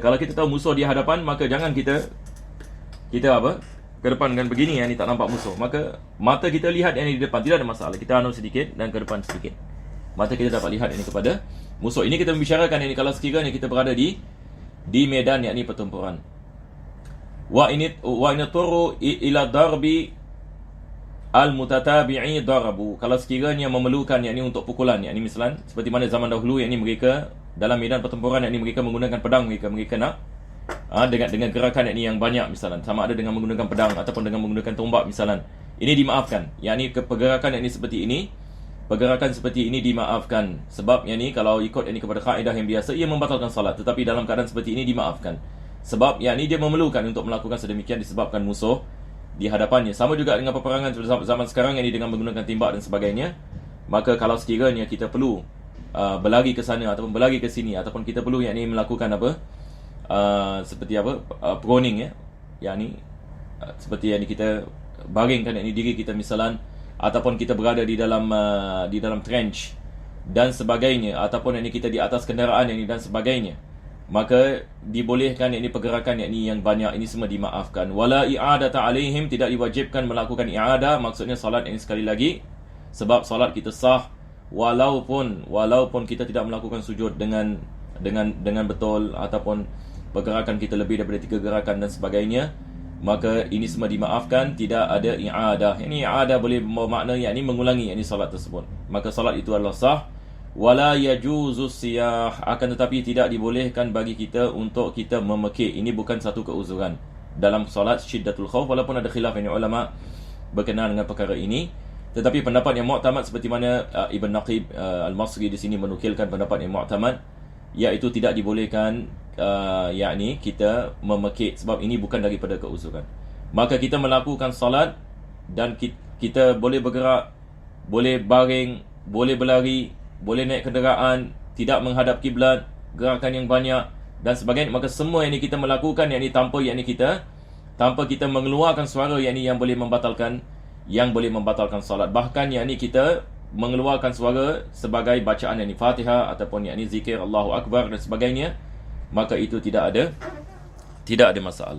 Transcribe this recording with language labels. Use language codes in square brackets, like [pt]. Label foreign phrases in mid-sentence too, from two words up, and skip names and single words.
[ms] Kalau kita tahu musuh di hadapan, maka jangan kita ke depan dengan begini, yang ni tak nampak musuh. Maka mata kita lihat yang ni di depan, tidak ada masalah. Kita anu sedikit dan ke depan sedikit. Mata kita dapat lihat yang ni kepada musuh. Ini kita membicarakan yang ni kalau sekiranya kita berada di medan yakni pertempuran. [ar] وإن اضطروا إلى ضرب المتتابع ضربوا. [ms] Kalau sekiranya memerlukan yakni untuk pukulan, yakni misalan seperti mana zaman dahulu yakni mereka dalam medan pertempuran yakni mereka menggunakan pedang, mereka nak dengan gerakan yakni yang banyak misalan, sama ada dengan menggunakan pedang ataupun dengan menggunakan tombak misalan. Ini dimaafkan. Yakni pergerakan yakni seperti ini dimaafkan. Sebab yakni kalau ikut yakni kepada kaedah yang biasa, ia membatalkan salat. Tetapi dalam keadaan seperti ini dimaafkan. Sebab yakni dia memerlukan untuk melakukan sedemikian disebabkan musuh di hadapannya. Sama juga dengan peperangan zaman sekarang yakni dengan menggunakan timbak dan sebagainya. Maka kalau sekiranya kita perlu berlari ke sana ataupun berlari ke sini, ataupun kita perlu yakni melakukan seperti apa, proning ya, yang ni seperti yang ni kita baringkan yang ni diri kita misalan, ataupun kita berada di dalam trench dan sebagainya, ataupun yang ni kita di atas kenderaan yang ni dan sebagainya, maka dibolehkan yang ni pergerakan yang ni yang banyak, ini semua dimaafkan. [ar] ولا إعادة عليهم, [ms] tidak diwajibkan melakukan i'adah, maksudnya salat ini sekali lagi, sebab salat kita sah walaupun kita tidak melakukan sujud dengan betul, ataupun pergerakan kita lebih daripada 3 gerakan dan sebagainya, maka ini semua dimaafkan, tidak ada i'adah. Ini i'adah boleh bermakna yakni mengulangi yakni salat tersebut, maka salat itu adalah sah. [ar] ولا يجوز صياح, [ms] akan tetapi tidak dibolehkan bagi kita untuk kita memekik. Ini bukan satu keuzuran dalam salat [ar] شدة الخوف, [ms] walaupun ada khilaf yang ulama berkenaan dengan perkara ini. Tetapi pendapat yang mu'tamad, seperti mana Ibn Naqib Al-Masri di sini menukilkan pendapat yang mu'tamad, iaitu tidak dibolehkan yakni kita memekik, sebab ini bukan daripada keuzuran. Maka kita melakukan salat dan kita boleh bergerak, boleh baring, boleh berlari, boleh naik kenderaan, tidak menghadap kiblat, gerakan yang banyak dan sebagainya, maka semua yang ini kita melakukan yang ini tanpa kita mengeluarkan suara yang boleh membatalkan salat. Bahkan yang ini kita mengeluarkan suara sebagai bacaan yang ini Fatihah ataupun yang ini zikir [ar] الله أكبر [ms] dan sebagainya, maka itu tidak ada masalah.